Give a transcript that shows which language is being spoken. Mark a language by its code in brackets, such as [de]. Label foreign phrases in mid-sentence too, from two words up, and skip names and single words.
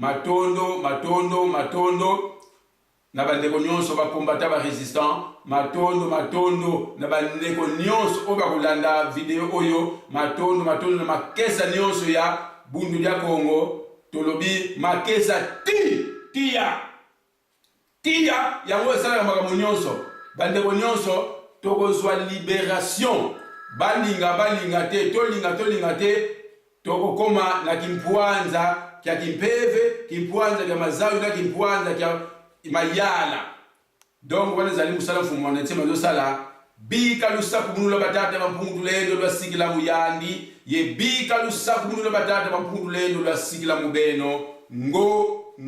[ln] matondo na bandeko nyonso bakombata ba resistant matondo na bandeko nyonso oyo bakolanda video oyo matondo na makesa nyonso ya bundu ya Kongo tolobi makesa tia yango esala makambo nyonso bandeko nyonso tokozwa libération balinga te tolinga te [kg] tokokoma na kimpuanza kya kimpeve kimpuanza kya mazawi na kimpuanza kya mayala donc [ln] wana zali musala [kg] mfumu mwanda nsemi azosala bika lusaku bunula batata bampungu lendo lwa sikila muyandi ye bika lusaku bunula batata bampungu lendo lwa sikila mubeno ngo